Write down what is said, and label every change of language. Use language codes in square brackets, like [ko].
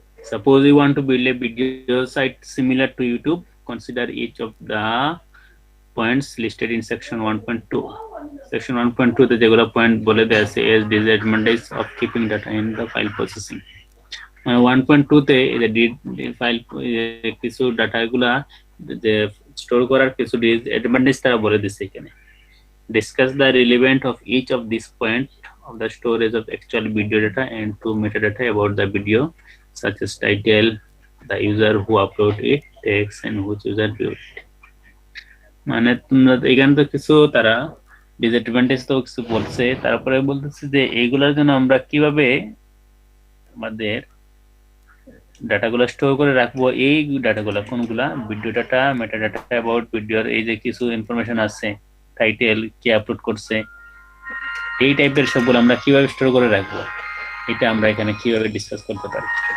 [en] Suppose you want to build a video site similar to YouTube, consider each of the points listed in section 1.2. Section 1.2 [bn] তে যেগুলো point বলে দেয়া আছে [en] as disadvantage of keeping data in the file processing. [bn] 1.2 তে এই যে file কিছু ডাটাগুলা যে স্টোর করার কিছু ডিসঅ্যাডভান্টেজ তারা বলে দিচ্ছে এখানে। [en] Discuss the relevant of each of these points of the storage of actual video data and to metadata about the video, such as title, the user who uploaded it, text, and which user viewed it. [bn] মানে তোমরা এখানে তো কিছু তারা disadvantage তো কিছু বলছে, তারপরে বলতেছে যে এইগুলোর জন্য আমরা কিভাবে আমাদের ডাটাগুলো স্টোর করে রাখবো। এই ডাটাগুলো কোনগুলা? Video data, meta data about ভিডিওর এই যে কিছু ইনফরমেশন আছে, টাইটেল, কে আপলোড করছে, এই টাইপের সবগুলো আমরা কিভাবে স্টোর করে রাখবো, এটা আমরা এখানে কিভাবে ডিসকাস করতে পারি।